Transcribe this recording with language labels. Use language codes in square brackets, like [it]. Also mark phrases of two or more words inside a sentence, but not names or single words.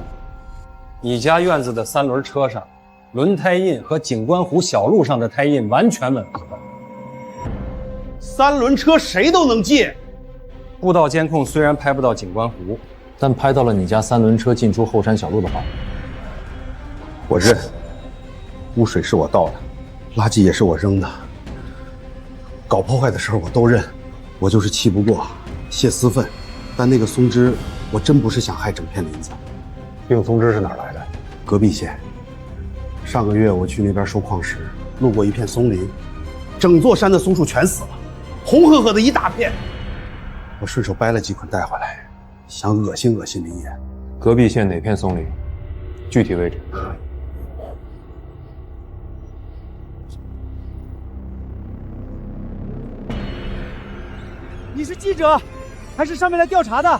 [zh] 你家院子的3輪車上，輪胎印和景觀湖小路上的胎印完全吻合。 3輪車誰都能借。步道監控雖然拍不到景觀湖，但拍到了你家3輪車進出後山小路的畫面。我認，污水是我倒的，垃圾也是我扔的，搞破壞的時候我都認，我就是氣不過。泄私憤，但那個松枝，我真不是想害整片林子。病松枝是哪兒來的？隔壁縣。上個月我去那邊收礦石，路過一片松林，整座山的松樹全死了，紅赫赫的一大片。我順手掰了幾捆帶回來，想惡心惡心林爺。隔壁縣哪片松林？具體位置？你是記者，還是上面來調查的？